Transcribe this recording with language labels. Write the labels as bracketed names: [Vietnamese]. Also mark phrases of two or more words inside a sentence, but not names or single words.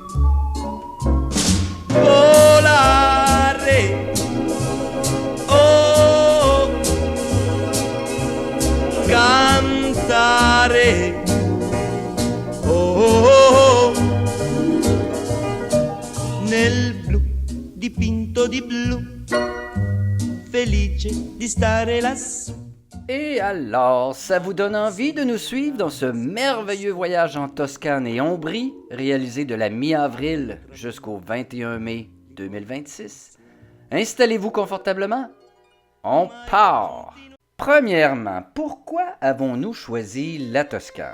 [Italian] Volare, oh, cantare, oh, nel blu dipinto di blu, felice di stare lassù. [French] Et alors, ça vous donne envie de nous suivre dans ce merveilleux voyage en Toscane et Ombrie, réalisé de la mi-avril jusqu'au 21 mai 2026? Installez-vous confortablement. On part! Premièrement, pourquoi avons-nous choisi la Toscane?